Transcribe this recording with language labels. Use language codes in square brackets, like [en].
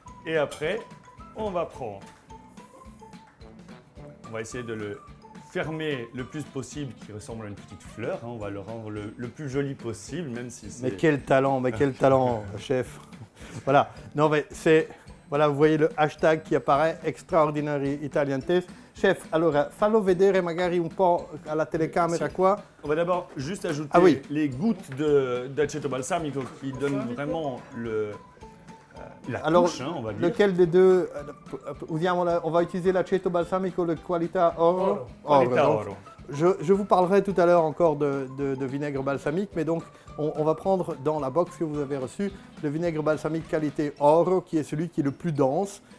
[fr] Et après, on va essayer de le fermer le plus possible, qui ressemble à une petite fleur. Hein. On va le rendre le plus joli possible, même si c'est... Mais quel talent, chef. Voilà. Non, mais voilà, vous voyez le hashtag qui apparaît, Extraordinary Italian Taste. [it] Chef, allora, fallo vedere magari un po' alla telecamera qua. [fr] On va d'abord juste ajouter les gouttes d'aceto balsamico qui donnent vraiment la touche, hein, on va dire. Lequel des deux on va utiliser l'aceto balsamico de qualità oro. [it] Qualità [fr] Donc, [it] oro. [fr] je vous parlerai tout à l'heure encore de vinaigre balsamique, mais donc on va prendre dans la box que vous avez reçue le vinaigre balsamique qualité oro, qui est celui qui est le plus dense.